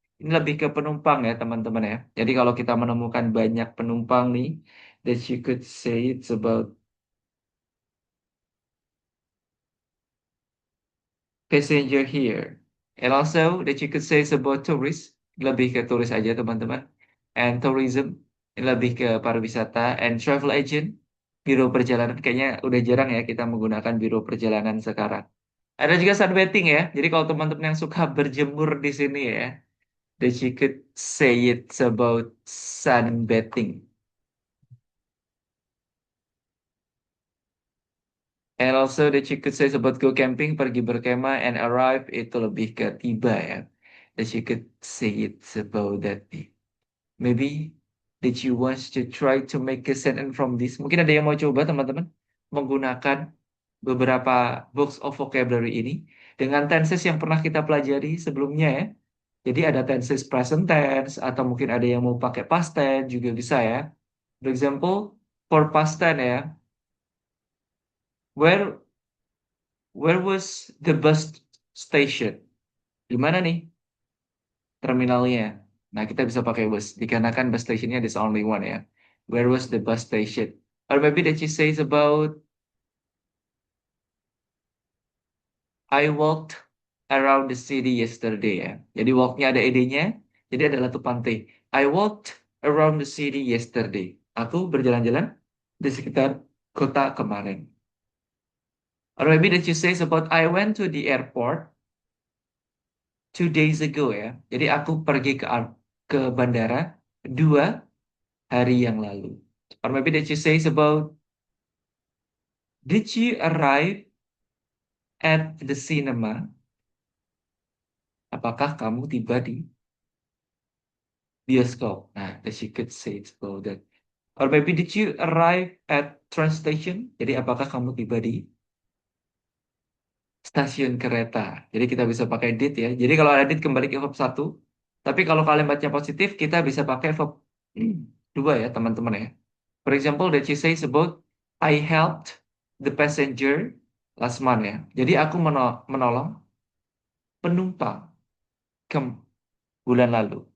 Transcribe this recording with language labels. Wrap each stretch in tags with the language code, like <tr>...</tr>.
<id>Ini lebih ke penumpang ya, teman-teman ya.</id> <en>Jadi kalau kita menemukan banyak penumpang nih, that you could say it's about passenger here. And also that you could say it's about tourist,</en> <id>lebih ke turis aja teman-teman.</id> <en>And tourism,</en> <id>ini lebih ke pariwisata. And travel agent, biro perjalanan. Kayaknya udah jarang ya kita menggunakan biro perjalanan sekarang. Ada juga sunbathing ya. Jadi kalau teman-teman yang suka berjemur di sini ya,</id> <en>that you could say it's about sunbathing. And also that you could say about go camping,</en> <id>pergi berkemah,</id> <en>and arrive</en> <id>itu lebih ke tiba ya.</id> <en>That you could say it's about that. Maybe did you want to try to make a sentence from this?</en> <id>Mungkin ada yang mau coba teman-teman menggunakan beberapa</id> <en>books of vocabulary</en> <id>ini dengan tenses yang pernah kita pelajari sebelumnya ya. Jadi ada tenses present tense atau mungkin ada yang mau pakai past tense juga bisa ya.</id> <en>For example, for past tense ya. Where was the bus station?</en> <id>Di mana nih terminalnya? Nah, kita bisa pakai bus. Dikarenakan bus stationnya</id> <en>there's only one ya. Where was the bus station? Or maybe that she says about I walked around the city yesterday ya.</en> <id>Jadi walknya ada ed-nya. Jadi adalah tuh pantai.</id> <en>I walked around the city yesterday.</en> <id>Aku berjalan-jalan di sekitar kota kemarin.</id> <en>Or maybe that you says about I went to the airport 2 days ago ya.</en> <id>Jadi aku pergi ke bandara 2 hari yang lalu.</id> <en>Or maybe that you says about did you arrive at the cinema?</en> <id>Apakah kamu tiba di bioskop?</id> <en>Nah, that you could say it's about that. Or maybe did you arrive at train station?</en> <id>Jadi apakah kamu tiba di stasiun kereta? Jadi kita bisa pakai did ya. Jadi kalau ada did kembali ke verb 1. Tapi kalau kalimatnya positif kita bisa pakai verb 2 ya teman-teman ya.</id> <en>For example, that you say about I helped the passenger last month ya.</en> <id>Jadi aku menolong penumpang ke bulan lalu.</id>